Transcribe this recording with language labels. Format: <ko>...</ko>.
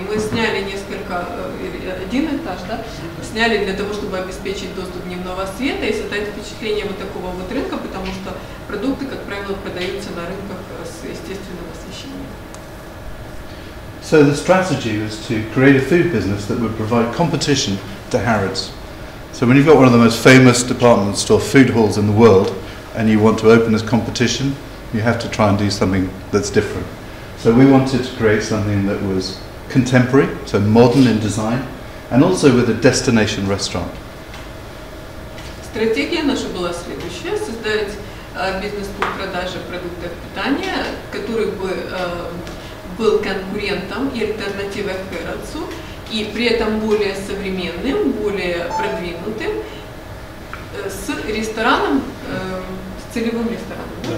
<ru>Мы сняли один этаж, да, сняли для того, чтобы обеспечить доступ дневного света и создать впечатление вот такого вот рынка, потому что продукты, как правило, продаются на рынках с естественным освещением.</ru> <en>So the strategy was to create a food business that would provide competition to Harrods. So when you've got one of the most famous department store food halls in the world and you want to open as competition, you have to try and do something that's different. So we wanted to create something that was contemporary, so modern in design, and also with a destination restaurant.</en> <ru>Стратегия наша была следующая: создать бизнес по продаже продуктов питания, который бы был конкурентом и альтернативой Harrods'у, и при этом более современным, более продвинутым, с рестораном, с целевым рестораном.</ru>